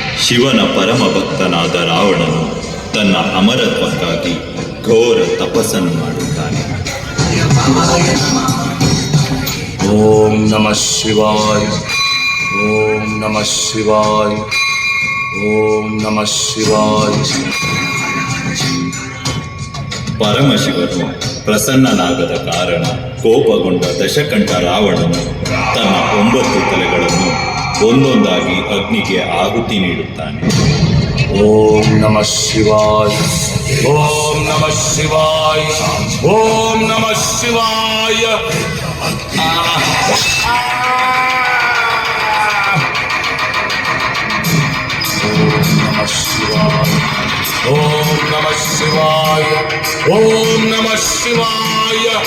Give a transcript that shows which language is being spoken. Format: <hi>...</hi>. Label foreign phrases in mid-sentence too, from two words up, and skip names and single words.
<kn>ಶಿವನ ಪರಮ ಭಕ್ತನಾದ ರಾವಣನು ತನ್ನ ಅಮರತ್ವಕ್ಕಾಗಿ ಘೋರ ತಪಸ್ಸನ್ನು ಮಾಡುತ್ತಾನೆ.</kn> <sa>ಓಂ ನಮಃ ಶಿವಾಯ, ಓಂ ನಮಃ ಶಿವಾಯ, ಓಂ ನಮಃ ಶಿವಾಯ.</sa> <kn>ಪರಮಶಿವನು ಪ್ರಸನ್ನನಾಗದ ಕಾರಣ ಕೋಪಗೊಂಡ ದಶಕಂಠ ರಾವಣನು ತನ್ನ 9 ತಲೆಗಳನ್ನು ಒಂದೊಂದಾಗಿ ಅಗ್ನಿಗೆ ಆಹುತಿ ನೀಡುತ್ತಾನೆ.</kn> <sa>ಓಂ ನಮಃ ಶಿವಾಯ, ಓಂ ನಮಃ ಶಿವಾಯ, ಓಂ ನಮಃ ಶಿವಾಯ. ಓಂ ನಮಃ ಶಿವಾಯ, ಓಂ ನಮಃ ಶಿವಾಯ.</sa>